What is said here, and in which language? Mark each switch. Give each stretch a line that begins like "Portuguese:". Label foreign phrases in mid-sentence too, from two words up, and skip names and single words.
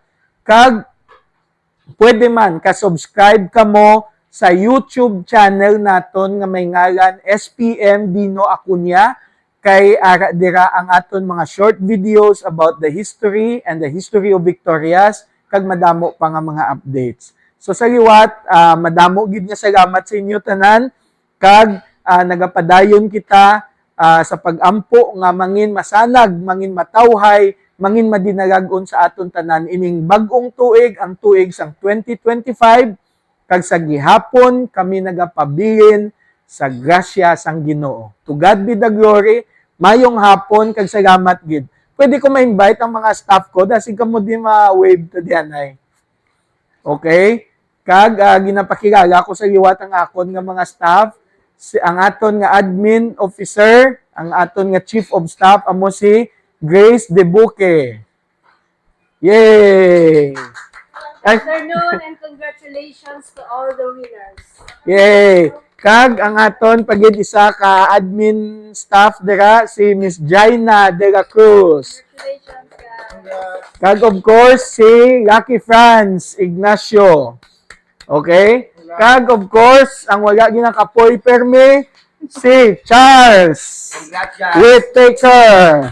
Hiligaynon: Kag pwede man ka-subscribe kamo sa YouTube channel naton nga may ngalan SPM Dino Acuña, kay ara dira ang aton mga
English: short videos about the history and the history of Victorias,
Hiligaynon: kag madamo pa nga mga updates. So sa liwat, madamo gid nga salamat sa inyo tanan, kag nagapadayon kita sa pag-ampo nga mangin masanag, mangin matawhay, mangin madinalagon sa aton tanan ining bag-ong tuig, ang tuig sang 2025, kag sa gihapon kami nagapabilin sa grasya sang Ginoo.
English: To God be the glory.
Hiligaynon: Mayong hapon kag salamat gid. Pwede ko ma-invite ang mga staff ko dahil kamo di ma-wave to dianay. Okay? Kag ginapakilala ko sa liwat ang akon nga mga staff, ang aton nga admin officer, ang aton nga chief of staff amo si Grace Debuque. Yay!
English: Good afternoon and congratulations to all the winners. Yay!
Hiligaynon: Kag ang aton pagid isa ka admin staff dira si Miss Jaina de la Cruz.
English: Congratulations, guys.
Hiligaynon: Kag
English: of course
Hiligaynon: si Lucky Franz Ignacio. Okay? Kag
English: of course
Hiligaynon: ang wala ginakapoy permi si Charles Whittaker.